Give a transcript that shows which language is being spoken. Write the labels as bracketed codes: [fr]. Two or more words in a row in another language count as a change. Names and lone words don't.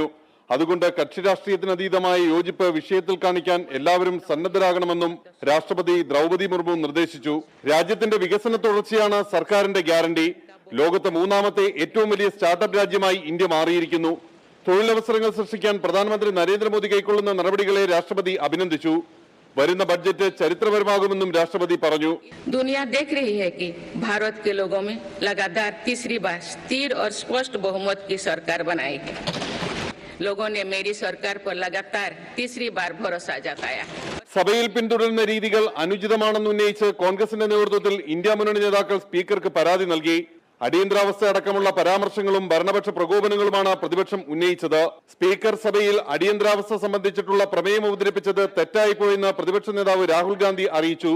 [ml] അതുകൊണ്ട് കക്ഷി രാഷ്ട്രീയത്തിനതീതമായ യോജിപ്പ് വിഷയത്തിൽ കാണിക്കാൻ എല്ലാവരും സന്നദ്ധരാകണമെന്നും രാഷ്ട്രപതി ദ്രൗപദി മുർമു നിർദ്ദേശിച്ചു. രാജ്യത്തിന്റെ വികസന തുടർച്ചയാണ് സർക്കാരിന്റെ ഗ്യാരണ്ടി. ലോകത്തെ 3ാമത്തെ ഏറ്റവും വലിയ സ്റ്റാർട്ടപ്പ് രാജ്യമായി ഇന്ത്യ മാറിയിരിക്കുന്നു. തൊഴിലവസരങ്ങൾ സൃഷ്ടിക്കാൻ പ്രധാനമന്ത്രി നരേന്ദ്രമോദി കൈക്കൊള്ളുന്ന നടപടികളെ രാഷ്ട്രപതി അഭിനന്ദിച്ചു. വരുന്ന ബഡ്ജറ്റ് ചരിത്രപരമാകുമെന്നും രാഷ്ട്രപതി പറഞ്ഞു. [hi] दुनिया देख रही है कि भारत के लोगों में लगातार तीसरी बार स्थिर और स्पष्ट बहुमत की सरकार बनाई है. लोगों ने मेरी सरकार पर लगातार तीसरी बार भरोसा जताया. [ml] സഭയിൽ പിന്തുടരുന്ന രീതികൾ അനുചിതമാണെന്ന് ഉന്നയിച്ച് കോൺഗ്രസിന്റെ നേതൃത്വത്തിൽ ഇന്ത്യ മുന്നണി നേതാക്കൾ സ്പീക്കർക്ക് പരാതി നൽകി. അടിയന്തരാവസ്ഥ അടക്കമുള്ള പരാമർശങ്ങളും ഭരണപക്ഷ പ്രകോപനങ്ങളുമാണ് പ്രതിപക്ഷം ഉന്നയിച്ചത്. സ്പീക്കർ സഭയിൽ അടിയന്തരാവസ്ഥ സംബന്ധിച്ചിട്ടുള്ള പ്രമേയം അവതരിപ്പിച്ചത് തെറ്റായിപ്പോയെന്ന് പ്രതിപക്ഷ നേതാവ് രാഹുൽ ഗാന്ധി അറിയിച്ചു.